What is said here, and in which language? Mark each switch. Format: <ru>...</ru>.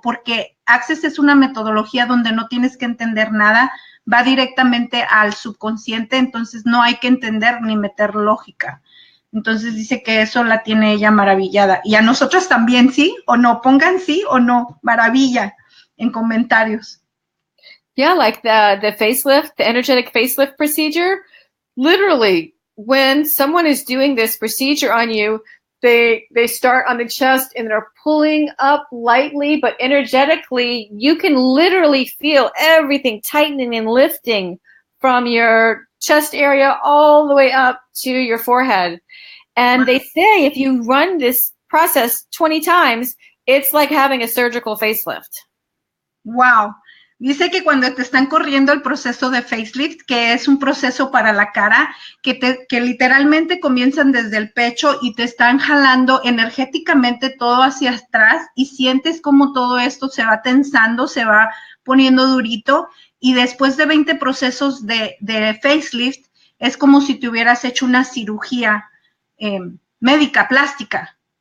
<es>Porque Access es una metodología donde no tienes que entender nada, va directamente al subconsciente, entonces no hay que entender ni meter lógica. Entonces dice que eso la tiene ella maravillada. Y a nosotros también, ¿sí o no? Pongan sí o no, maravilla, en comentarios.</es> <en>Yeah, like the facelift, the energetic facelift procedure. Literally, when someone is doing this procedure on you, they start on the chest and they're pulling up lightly, but energetically, you can literally feel everything tightening and lifting from your chest area all the way up to your forehead. And they say if you run this process 20 times, it's like having a surgical facelift. Wow.</en> <es>Dice que cuando te están corriendo el proceso de facelift, que es un proceso para la cara, que literalmente comienzan desde el pecho y te están jalando energéticamente todo hacia atrás y sientes como todo esto se va tensando, se va poniendo durito, y después de 20 procesos de facelift es como si te hubieras hecho una cirugía médica, plástica.</es>